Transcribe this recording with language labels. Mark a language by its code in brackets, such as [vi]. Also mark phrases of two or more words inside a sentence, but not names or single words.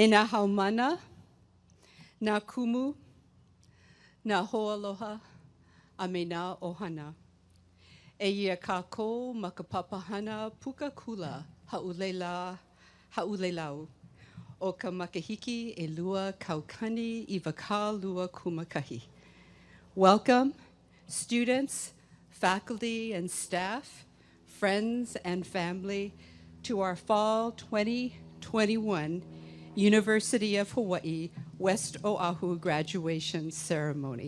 [haw] nā haumana, nā kumu, nā hoaloha, a me nā ohana. E ia kākou ma ka papahana puka kula haulelau o ka makahiki e lua kaukani I waka lua kumakahi. [en] Welcome, students, faculty and staff, friends and family, to our Fall 2021 University of Hawaii West Oahu graduation ceremony.